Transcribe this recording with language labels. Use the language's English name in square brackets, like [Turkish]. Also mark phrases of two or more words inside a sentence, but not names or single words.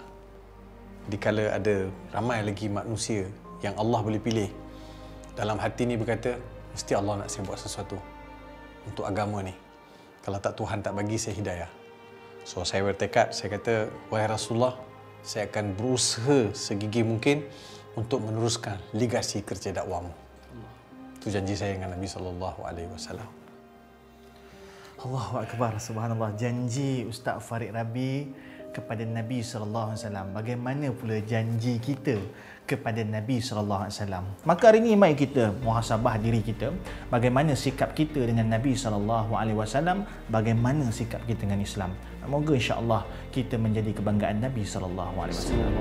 [Malay] Dikala ada ramai lagi manusia yang Allah boleh pilih, dalam hati ni berkata, mesti Allah nak saya buat sesuatu untuk agama ni. Kalau tak, Tuhan tak bagi saya hidayah. So saya bertekad, saya kata, wahai Rasulullah, saya akan berusaha segigih mungkin untuk meneruskan legasi kerja dakwamu. Itu janji saya dengan Nabi SAW. [Arabic] الله أكبر، سبحان الله. [Malay] Janji Ustaz Farid Rabi kepada Nabi SAW. Bagaimana pula janji kita kepada Nabi SAW? Maka hari ini mari kita muhasabah diri kita. Bagaimana sikap kita dengan Nabi SAW? Bagaimana sikap kita dengan Islam? Semoga insya-Allah kita menjadi kebanggaan Nabi SAW.